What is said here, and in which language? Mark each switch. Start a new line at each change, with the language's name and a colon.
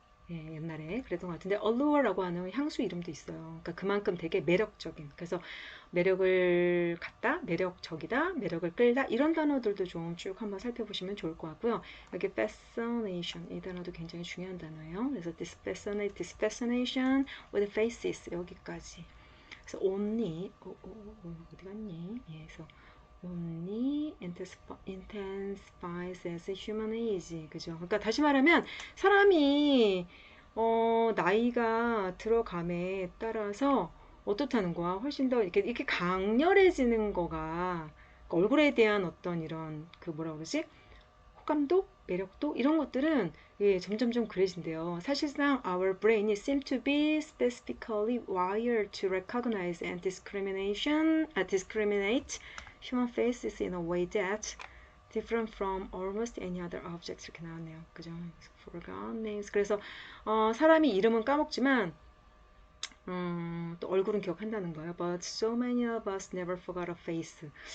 Korean: 예, 옛날에 그랬던 것 같은데 allure라고 하는 향수 이름도 있어요. 그러니까 그만큼 되게 매력적인. 그래서 매력을 갖다, 매력적이다, 매력을 끌다 이런 단어들도 좀 쭉 한번 살펴보시면 좋을 것 같고요. 여기 fascination 이 단어도 굉장히 중요한 단어예요. 그래서
English: this fascination with faces
Korean: 여기까지. 그래서 only 어디 갔니? 예, 그래서
English: only intensifies as human age.
Korean: 그죠? 그러니까 다시 말하면 사람이 나이가 들어감에 따라서 어떻다는 거야? 훨씬 더 이렇게 강렬해지는 거가 그러니까 얼굴에 대한 어떤 이런 그 뭐라 그러지? 호감도, 매력도 이런 것들은 예, 점점점 그래진대요.
English: 사실상 our brain seem to be specifically wired to recognize and discriminate human faces in a way that different from almost any other objects
Korean: 이렇게 나왔네요. 그죠?
English: Forgot names.
Korean: 그래서 사람이 이름은 까먹지만 또 얼굴은 기억한다는 거예요.
English: But so many of us never forgot a face.